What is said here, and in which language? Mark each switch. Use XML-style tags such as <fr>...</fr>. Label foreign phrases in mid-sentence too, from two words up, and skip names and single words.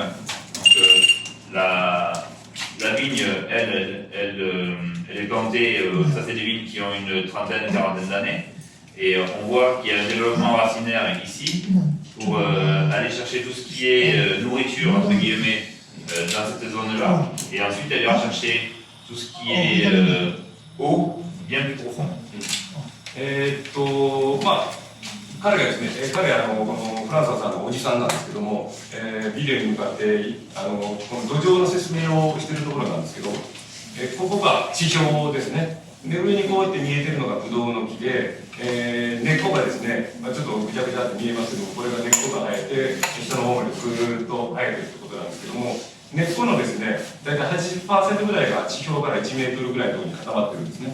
<fr>Donc, la vigne, elle est plantée, ça c'est des vignes qui ont une trentaine, une quarantaine d'années, et on voit qu'il y a un développement racinaire ici pour aller chercher tout ce qui est nourriture, entre guillemets, dans cette zone-là, et ensuite elle va chercher tout ce qui est eau bien plus profond.</fr> <ja>彼がですね、彼はこのフランソワさんのおじさんなんですけども、ビデオに向かってこの土壌の説明をしているところなんですけど、ここが地表ですね。で上にこうやって見えてるのがブドウの木で、根っこがですね、ちょっとぐちゃぐちゃって見えますけども、これが根っこが生えて下の方までずーっと生えてるってことなんですけども、根っこのですね、大体 80% ぐらいが地表から1メートルぐらいのところに固まってるんですね。</ja>